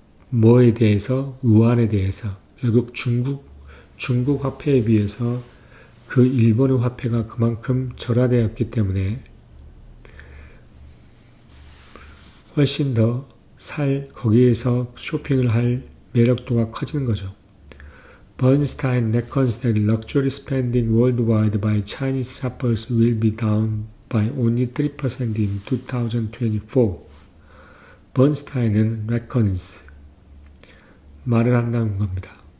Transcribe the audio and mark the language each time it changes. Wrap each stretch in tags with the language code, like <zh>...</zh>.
<ko>뭐에 대해서? 유안에 대해서. 결국 중국 화폐에 비해서 그 일본의 화폐가 그만큼 절하되었기 때문에 훨씬 더 거기에서 쇼핑을 할 매력도가 커지는 거죠.</ko> <en>Bernstein reckons that luxury spending worldwide by Chinese shoppers will be down by only 3% in 2024.</en> <ko>Bernstein은 reckons, 말을 한다는 겁니다.</ko>